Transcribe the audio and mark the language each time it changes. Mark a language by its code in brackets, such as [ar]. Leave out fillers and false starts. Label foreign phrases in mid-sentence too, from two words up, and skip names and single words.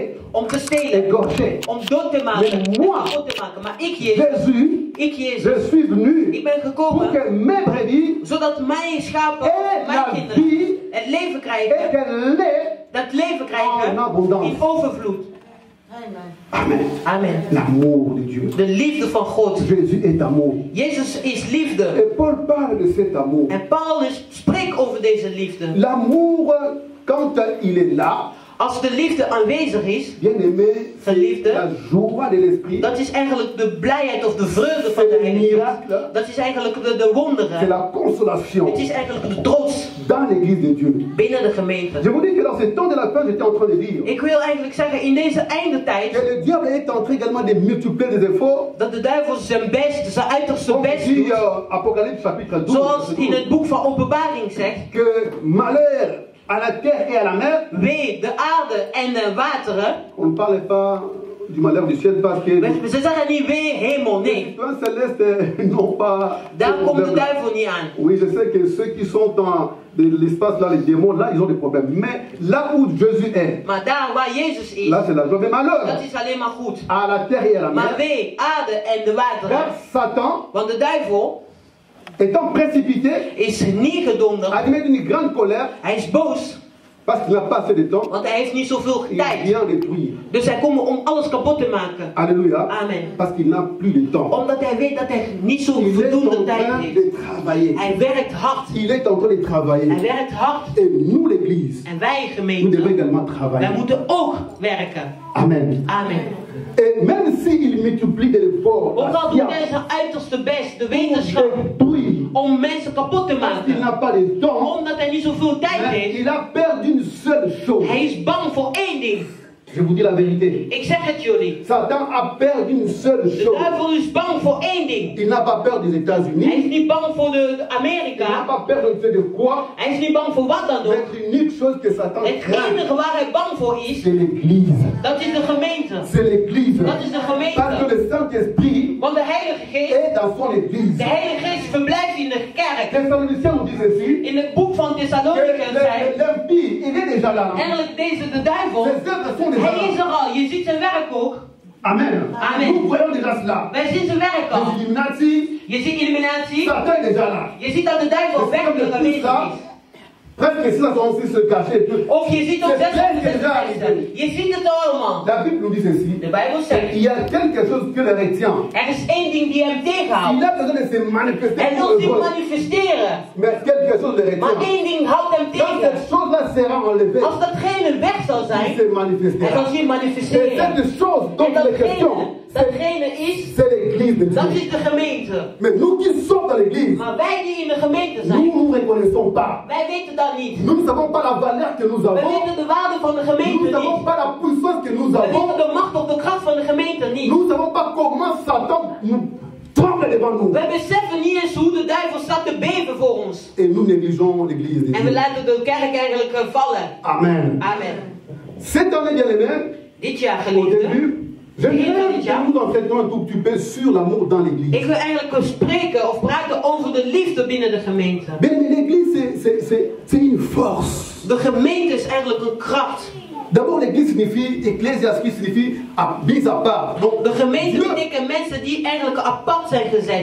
[nl] om te stelen, [fr] égorger. [nl] om dood te maken, en [fr] Mais moi, [nl] kapot te maken. Maar ik, Jezus, [fr] Jésus, je suis venu [nl] ik ben [fr] pour [nl] gekomen [fr] que mes brebis [nl] zodat mijn schapen, [fr] aient [nl] mijn [fr] la [nl] kinderen, [fr] vie [nl] het leven [fr] et [nl] krijgen, [fr] qu'elles l'aient [nl] dat leven krijgen [fr] en abondance. [nl] in overvloed. [fr] Amen. [nl] Amen. [fr] L'amour de Dieu. [nl] De liefde van God. [fr] Jésus est amour. [nl] Jezus is liefde. [fr] Et Paul parle de cet amour. [nl] En Paulus spreekt over deze liefde. [fr] L'amour, quand il est là, [nl] Als de liefde aanwezig is, [fr] bien aimé, c'est [nl] Geliefde, [fr] la joie de l'esprit. [nl] dat is eigenlijk de blijheid of de vreugde van de [fr] C'est le [nl] Heilige Geest. [fr] miracle. [nl] Dat is eigenlijk de [fr] C'est [nl] wonderen. [fr] la consolation [nl] Het is eigenlijk de trots [fr] dans l'église de Dieu. [nl] binnen de gemeente. [fr] Je vous dis que dans ce temps de la fin, j'étais en train de dire [nl] Ik wil eigenlijk zeggen, in deze [fr] que [nl] eindetijd, [fr] le diable est en train également de multiplier les efforts. [nl] dat de duivel zijn best, zijn uiterste [fr] Comme [nl] best dit doet. [fr] Apocalypse chapitre 12, [nl] Zoals [fr] verset [nl] in [fr] 12, [nl] het boek van Openbaring zegt, [fr] que malheur à la terre et à la mer. [nl] Wee, de aarde en de wateren. [fr] On ne parle pas du malheur du ciel parce que [nl] Ze zeggen niet wee, hemel, [fr] les [nl] nee. [fr] citoyens célestes n'ont pas ce [nl] Daar komt de [fr] problème-là. [nl] duivel niet aan. [fr] Oui, je sais que ceux qui sont dans l'espace, là, les démons, là, ils ont des problèmes. Mais là où Jésus est, [nl] Maar daar waar Jezus is, [fr] là, c'est la joie. Mais malheur [nl] dat is alleen maar goed. [fr] à la terre et à la [nl] Maar [fr] mer. [nl] wee, aarde en de wateren. [fr] Car Satan, [nl] Want de duivel [fr] étant précipité, [nl] is neergedonderd. [fr] a mis une grande colère [nl] Hij is boos, [fr] parce qu'il n'a pas assez de temps. [nl] want hij heeft niet zoveel [fr] Il [nl] tijd. [fr] vient détruire. [nl] Dus hij komt om alles kapot te maken. [fr] Alléluia. [nl] Amen. [fr] Parce qu'il n'a plus de temps. [nl] Omdat hij weet dat hij niet zo [fr] Il est en [nl] voldoende tijd [fr] train [nl] heeft. [fr] de travailler. [nl] Hij werkt hard. [fr] Il est en train de travailler. [nl] Hij werkt hard. [fr] Et nous, l'Église, [nl] En wij [fr] nous devons [nl] gemeente, [fr] également [nl] wij [fr] travailler. [nl] moeten ook werken. [fr] Amen. [nl] Amen. [fr] Et même s'il multiplie les efforts, [nl] Ook [fr] la [nl] al doet hij [fr] science, [nl] zijn uiterste best, de [fr] pour [nl] wetenschap, [fr] détruire, [nl] om mensen kapot te [fr] parce qu'il [nl] maken. [fr] n'a pas de temps, [nl] Omdat hij niet zoveel tijd [fr] mais [nl] heeft. [fr] il a perdu une seule chose. [nl] Hij is bang voor één ding. [fr] Je vous dis la vérité. [nl] Ik zeg het jullie. [fr] Satan a perdu une seule [nl] De [fr] chose. [nl] duivel is bang voor één ding. [fr] Il n'a pas peur des [nl] Hij [fr] États-Unis. [nl] is niet bang voor [fr] Il n'a [nl] Amerika. [fr] pas peur de ne sais de quoi. [nl] Hij is niet bang voor wat dan ook. [fr] Mais l'unique chose que Satan [nl] Het [fr] craint, [nl] enige waar hij bang voor is, [fr] c'est l'Église. [nl] dat is de gemeente. [fr] C'est l'Église. [nl] Dat is de [fr] Parce que [nl] gemeente. [fr] le Saint-Esprit [nl] Want de Heilige Geest, [fr] est dans son Église. [nl] de Heilige Geest verblijft in de kerk. [fr] Thessaloniciens nous disent ceci. [nl] In het boek van [fr] Que [nl] Thessaloniërs zei, [fr] l'impie, il est déjà là. [nl] eigenlijk deze de duivel, [fr] Ses œuvres sont déjà [nl] hij is [fr] là. [nl] er al. Je ziet zijn werk ook. [fr] Amen. [nl] Amen. [fr] Nous voyons déjà cela. [nl] Wij zien zijn werk al. [fr] Les Illuminati, [nl] Je ziet illuminatie. [fr] Satan est déjà là. [nl] Je ziet dat de duivel werkelijk aanwezig is. [fr] Presque 666 se cacher. [nl] Of je ziet ook 666. Je ziet het allemaal. [fr] La Bible nous dit ceci. [nl] De Bijbel zegt, [fr] Il y a quelque chose que le retient. [nl] er is één ding die hem [fr] Il [nl] tegenhoudt. [fr] a besoin de se manifester [nl] Hij [fr] pour [nl] wil [fr] le [nl] zich [fr] vol. [nl] manifesteren. [fr] Mais quelque chose le [nl] Maar [fr] retient. [nl] één ding houdt hem [fr] Quand [nl] tegen. [fr] cette chose-là sera enlevée, [nl] Als datgene weg zal [fr] il [nl] zijn, [fr] se [nl] hij [fr] manifestera. [nl] zal zich [fr] Et [nl] manifesteren. [fr] cette chose [nl] En [fr] dont il est question, [nl] datgene is, [fr] c'est l'Église de [nl] dat [fr] Dieu. [nl] is de gemeente. [fr] Mais nous qui sommes dans l'Église, [nl] Maar wij die in de gemeente [fr] nous [nl] zijn, [fr] ne reconnaissons pas. [nl] wij weten dat niet. [fr] Nous ne savons pas la valeur que nous [nl] We [fr] avons. [nl] weten de waarde van de [fr] Nous ne [nl] gemeente [fr] savons [nl] niet. [fr] pas la puissance que nous [nl] We [fr] avons. [nl] weten de macht of de kracht van de gemeente niet. [fr] Nous ne savons pas comment Satan nous tremble devant nous. [nl] We beseffen niet eens hoe de duivel staat te beven voor ons. [fr] Et nous négligeons l'Église de [nl] En we [fr] Dieu. [nl] laten de kerk eigenlijk vallen. [fr] Amen. [nl] Amen. [fr] Cette année, bien aimé, [nl] Dit jaar [fr] au [nl] geliefde, [fr] début, j'aimerais que nous en traitions un tout petit peu sur l'amour dans l'Église. [nl] ik wil eigenlijk spreken of praten over de liefde binnen de gemeente. [fr] Bien aimé, l'Église, c'est une force. [nl] De gemeente is eigenlijk een kracht. [fr] D'abord, l'Église signifie, ecclésias qui signifie mis à part. Donc, [nl] De gemeente [fr] Dieu, [nl] betekent mensen die eigenlijk apart zijn gezet.